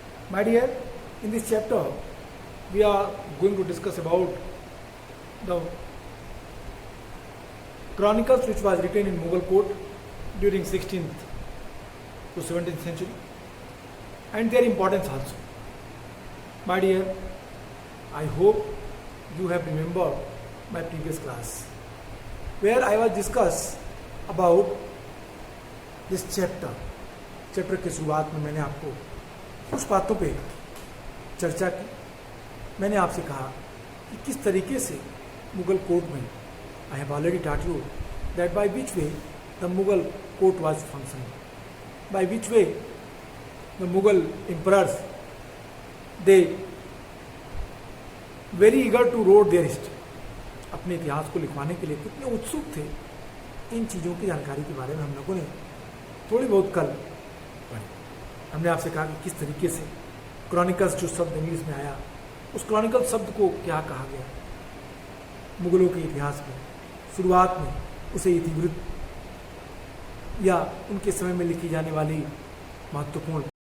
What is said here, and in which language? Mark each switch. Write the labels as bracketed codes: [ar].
[en] My dear, in this chapter we are going to discuss about the Chronicles which was written in Mughal court during 16th to 17th century and their importance also. My dear, I hope you have remembered my previous class where I was discuss about this chapter. [hi] Chapter के शुरुआत में मैंने आपको कुछ बातों पे चर्चा की. मैंने आपसे कहा कि किस तरीके से मुगल कोर्ट में [en] I have already taught you that by which way the Mughal court was functioning, by which way the Mughal emperors, they very eager to write their history. [hi] अपने इतिहास को लिखवाने के लिए कितने उत्सुक थे. इन चीज़ों की जानकारी के बारे में हम लोगों ने थोड़ी बहुत कल पढ़ी. हमने आपसे कहा कि किस तरीके से क्रॉनिकल्स जो शब्द इंग्लिश में आया, उस क्रॉनिकल शब्द को क्या कहा गया. मुगलों के इतिहास में शुरुआत में उसे इतिवृत्त या उनके समय में लिखी जाने वाली महत्वपूर्ण.